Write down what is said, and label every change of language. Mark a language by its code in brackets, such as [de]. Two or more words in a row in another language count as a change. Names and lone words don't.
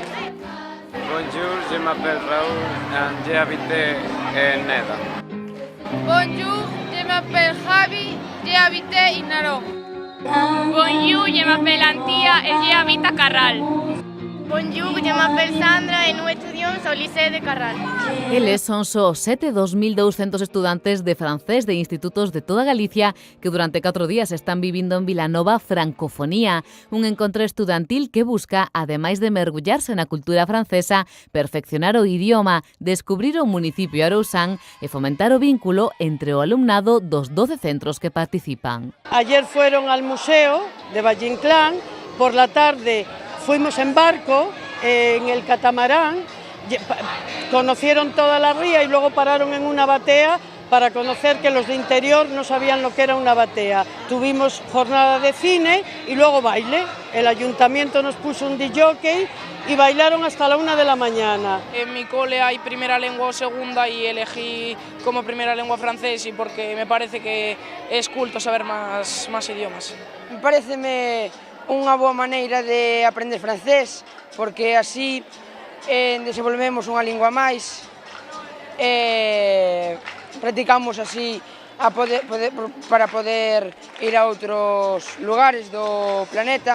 [fr] Bonjour, je m'appelle Raúl et j'habite en Neda. Bonjour, je m'appelle Javi, j'habite en Naró. Bonjour, je m'appelle Antía et j'habite à Carral. Bonjour, je m'appelle Sandra e nous [gl] estudiamos ao Liceo de Carral. Eles son só 2.200 estudantes de francés de institutos de toda Galicia que durante 4 días están vivindo en Vilanova Francofonía, un encontro estudantil que busca, ademais de mergullarse na cultura francesa, perfeccionar o idioma, descubrir o municipio arousán e fomentar o vínculo entre o alumnado dos 12 centros que participan. [es] Ayer fueron al museo de Valle Inclán, por la tarde fuimos en barco, en el catamarán, conocieron toda la ría y luego pararon en una batea para conocer que los de interior no sabían lo que era una batea. Tuvimos jornada de cine y luego baile. El ayuntamiento nos puso un DJ y bailaron hasta la 1 de la mañana. En mi cole hay primera lengua o segunda y elegí como primera lengua francés y porque me parece que es culto saber más idiomas. [gl] Paréceme unha boa maneira de aprender francés, porque así desenvolvemos unha lingua máis, practicamos así para poder ir a outros lugares do planeta.